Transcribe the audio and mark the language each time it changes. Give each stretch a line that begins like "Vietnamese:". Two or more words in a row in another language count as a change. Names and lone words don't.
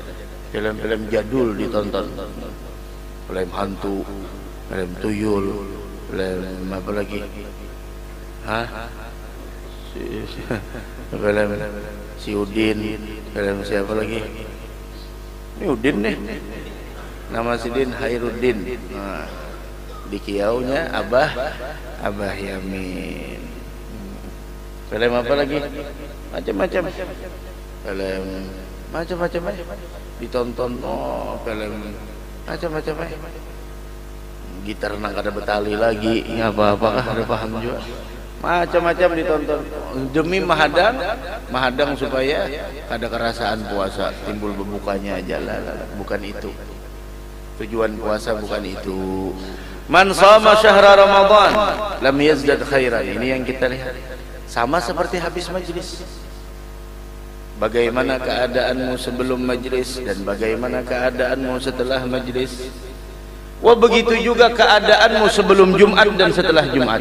Indonesian: Film-film jadul ditonton, film hantu, film tuyul, film apa lagi? Film si Udin, film siapa lagi? Ini Udin nih, nama si Din Hairuddin.
Banjar: Di kiaunya Abah Yamin.
Indonesian: Film apa lagi? Macam-macam. Film macam-macam ditonton. Film macam-macam.
Banjar: Gitar nang kada betali lagi, apa-apa ada paham juga.
Indonesian: Macam-macam ditonton demi mahadang supaya ada kerasaan puasa, timbul berbukanya aja lah. Bukan itu tujuan puasa, bukan itu.
Arabic: من صام شهر رمضان لم يزدد خيرا.
Indonesian: Ini yang kita lihat. Sama seperti habis majlis. Bagaimana keadaanmu sebelum majlis dan bagaimana keadaanmu setelah majlis. Wah, begitu juga keadaanmu sebelum Jumat dan setelah Jumat.